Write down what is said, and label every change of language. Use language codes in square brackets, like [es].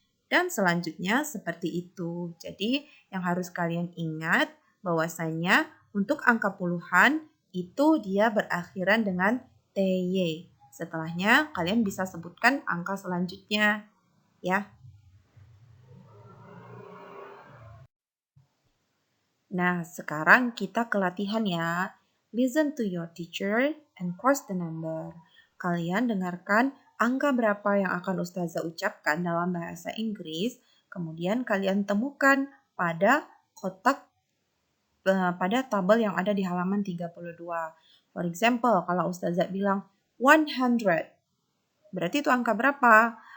[id] Dan selanjutnya seperti itu. Jadi, yang harus kalian ingat bahwasanya untuk angka puluhan itu dia berakhiran dengan TY. Setelahnya kalian bisa sebutkan angka selanjutnya ya. Nah, sekarang kita ke latihan ya. [en] Listen to your teacher and cross the number. [id] Kalian dengarkan angka berapa yang akan Ustazah ucapkan dalam bahasa Inggris, kemudian kalian temukan pada kotak pada tabel yang ada di halaman 32. [en] For example, [id] kalau Ustazah bilang 100, berarti itu angka berapa?